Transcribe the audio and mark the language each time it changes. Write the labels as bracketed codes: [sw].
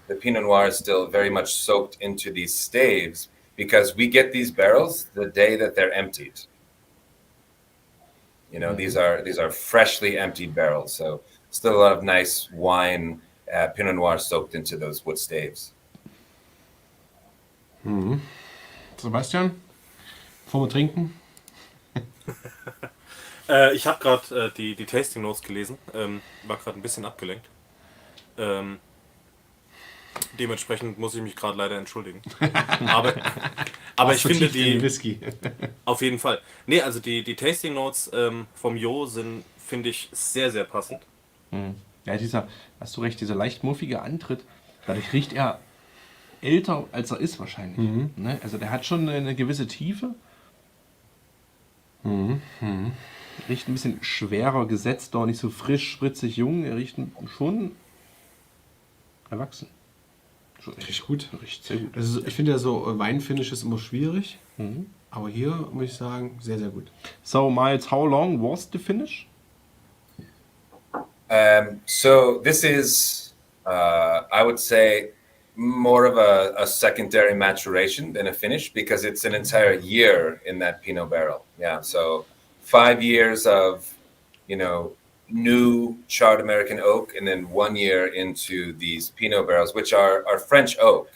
[en] The Pinot Noir is still very much soaked into these staves because we get these barrels the day that they're emptied. These are freshly emptied barrels, so still a lot of nice wine, Pinot Noir soaked into those wood staves. [de] Sebastian, bevor wir trinken. Ich habe gerade die Tasting Notes gelesen, war gerade ein bisschen abgelenkt. Dementsprechend muss ich mich gerade leider entschuldigen. Aber ich finde die Whisky. auf jeden Fall. Nee, also die Tasting Notes vom Jo sind, finde ich, sehr, sehr passend. Ja, hast du recht, dieser leicht muffige Antritt, dadurch riecht er älter, als er ist wahrscheinlich. Ne? Also der hat schon eine gewisse Tiefe. Riecht ein bisschen schwerer gesetzt, doch nicht so frisch, spritzig, jung. Er riecht schon erwachsen. Riecht gut. Riecht sehr gut. Also ich finde ja so Weinfinish ist immer schwierig, aber hier muss ich sagen, sehr, sehr gut. [en] So, Miles, how long was the finish? So this is, I would say, more of a secondary maturation than a finish because it's an entire year in that Pinot barrel. Yeah, so 5 years of, new charred American oak, and then 1 year into these Pinot barrels, which are French oak.